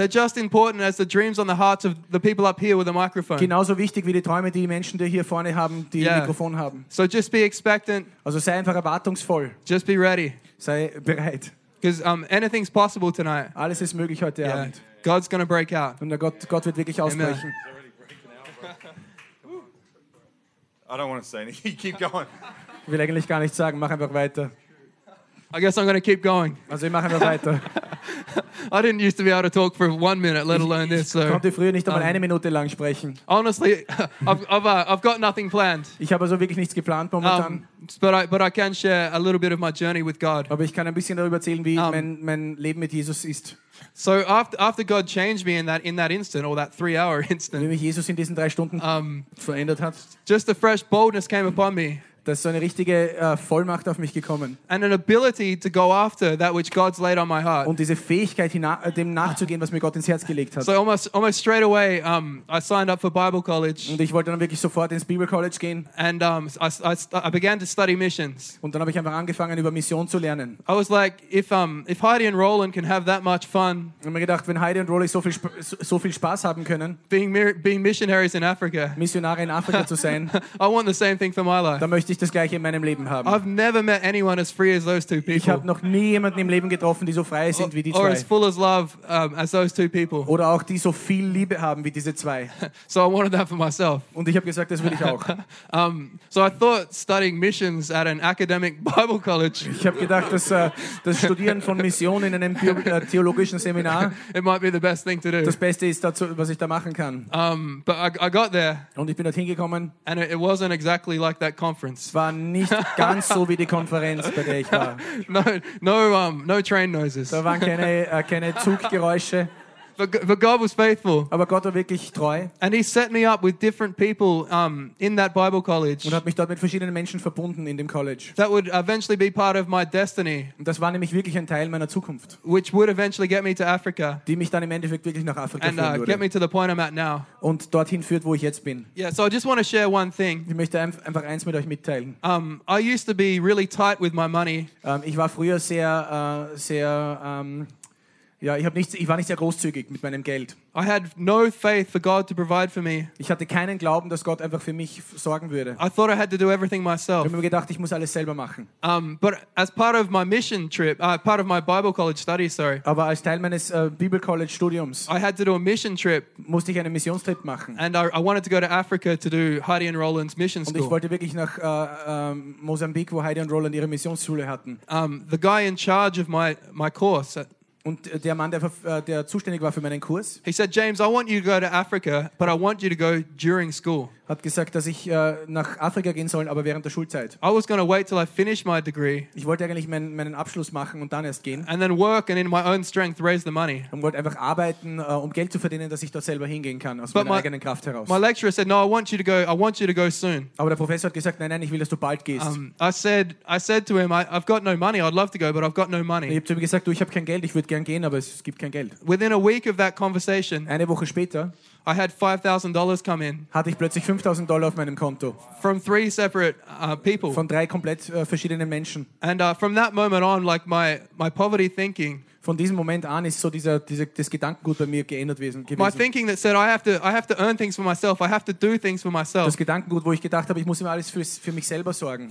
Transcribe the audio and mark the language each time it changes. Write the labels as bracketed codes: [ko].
[en] They're just important as the dreams on the hearts of the people up here with the microphone. [de] Genauso wichtig wie die Träume, die Menschen, die hier vorne haben, die ein Mikrofon haben. [en] So just be expectant. [de] Also sei einfach erwartungsvoll. [en] Just be ready. [de] Sei bereit. [en] Because anything's possible tonight. [de] Alles ist möglich heute Abend. [en] God's gonna break out. [de] Und Gott wird wirklich ausbrechen. [en] I don't want to say anything. Keep going. [de] Ich will eigentlich gar nichts sagen. Mach einfach weiter. [en] I guess I'm going to keep going. [de] Also ich mache einfach weiter. [en] I didn't used to be able to talk for 1 minute, let alone this. [de] Ich konnte früher nicht einmal eine Minute lang sprechen. [en] Honestly, I've got nothing planned. [de] Ich habe also wirklich nichts geplant momentan. [en] But I can share a little bit of my journey with God. [de] Aber ich kann ein bisschen darüber erzählen, wie mein Leben mit Jesus ist. [en] So after God changed me in that instant, or that 3 hour instant, [de] wie mich Jesus in diesen 3 Stunden verändert hat, [en] just a fresh boldness came upon me. [de] Da ist so eine richtige Vollmacht auf mich gekommen. [en] And an ability to go after that which God's laid on my heart. [de] Und diese Fähigkeit, dem nachzugehen, was mir Gott ins Herz gelegt hat. [en] So almost straight away, I signed up for Bible College. [de] Und ich wollte dann wirklich sofort ins Bible College gehen. [en] And I began to study missions. [de] Und dann habe ich einfach angefangen, über Mission zu lernen. [en] I was like, if Heidi and Roland can have that much fun. [de] Und mir gedacht, wenn Heidi und Roland so viel Spaß haben können. [en] Being missionaries in Africa. [de] Missionare in Afrika zu sein. [en] I want the same thing for my life. [de] Möchte ich das gleiche in meinem Leben haben. [en] I've never met anyone as free as those two people. [de] Ich habe noch nie jemanden im Leben getroffen, die so frei sind wie die zwei. [en] Or as full as love as those two people. [de] Oder auch die so viel Liebe haben wie diese zwei. [en] So I wanted that for myself. [de] Und ich habe gesagt, das will ich auch. [en] So I thought studying missions at an academic Bible college. [de] Ich habe gedacht, dass das Studieren von Missionen in einem theologischen Seminar. [en] It might be the best thing to do. [de] Das Beste ist dazu, was ich da machen kann. [en] But I got there. [de] Und ich bin dorthin gekommen. [en] And it wasn't exactly like that conference. [de] Es war nicht ganz so wie die Konferenz, bei der ich war. [en] No train noises. [de] Da waren keine Zuggeräusche. [en] But God was faithful. [de] Aber Gott war wirklich treu. [en] And he set me up with different people in that Bible college. [de] Und hat mich dort mit verschiedenen Menschen verbunden in dem College. [en] That would eventually be part of my destiny. [de] Und das war nämlich wirklich ein Teil meiner Zukunft. [en] Which would eventually get me to Africa. [de] Die mich dann im Endeffekt wirklich nach Afrika führen würde. [en] And get me to the point I'm at now. [de] Und dorthin führt, wo ich jetzt bin. [en] Yeah, so I just want to share one thing. [de] Ich möchte einfach eins mit euch mitteilen. [en] I used to be really tight with my money. [de] Ich war früher sehr ja, ich war nicht sehr großzügig mit meinem Geld. [en] I had no faith for God to provide for me. [de] Ich hatte keinen Glauben, dass Gott einfach für mich sorgen würde. [en] I thought I had to do everything myself. [de] Ich habe mir gedacht, ich muss alles selber machen. [en] But as part of my mission trip, part of my Bible college study, sorry. [de] Aber als Teil meines Bible College Studiums. [en] I had to do a mission trip. [de] Musste ich einen Missionstrip machen. [en] And I wanted to go to Africa to do Heidi and Roland's mission school. [de] Und ich wollte wirklich nach Mosambik, wo Heidi und Roland ihre Missionsschule hatten. [en] The guy in charge of my course. [de] Und der Mann, der zuständig war für meinen Kurs, [en] he said, James, I want you to go to Africa, but I want you to go during school. [de] hat gesagt, dass ich nach Afrika gehen soll, aber während der Schulzeit. [en] I was going to wait till I finish my degree. [de] Ich wollte eigentlich meinen Abschluss machen und dann erst gehen. [en] And then work and in my own strength raise the money. [de] Und wollte einfach arbeiten, um Geld zu verdienen, dass ich dort selber hingehen kann aus meiner eigenen Kraft heraus. [en] My lecturer said, "No, I want you to go soon." [de] Aber der Professor hat gesagt, nein, ich will, dass du bald gehst. [en] I said to him, "I've got no money. I'd love to go, but I've got no money." [de] Ich habe zu ihm gesagt, du, ich habe kein Geld, ich würde gern gehen, aber es gibt kein Geld. [en] Within a week of that conversation. [de] Eine Woche später. [en] I had $5,000 come in. [de] Hatte ich plötzlich $5,000 auf meinem Konto. [en] From three separate people. [de] Von drei komplett verschiedenen Menschen. [en] And from that moment on, like my poverty thinking. [de] Von diesem Moment an ist so das Gedankengut bei mir geändert gewesen. [en] My thinking that said I have to earn things for myself. I have to do things for myself. [de] Das Gedankengut, wo ich gedacht habe, ich muss immer alles für mich selber sorgen.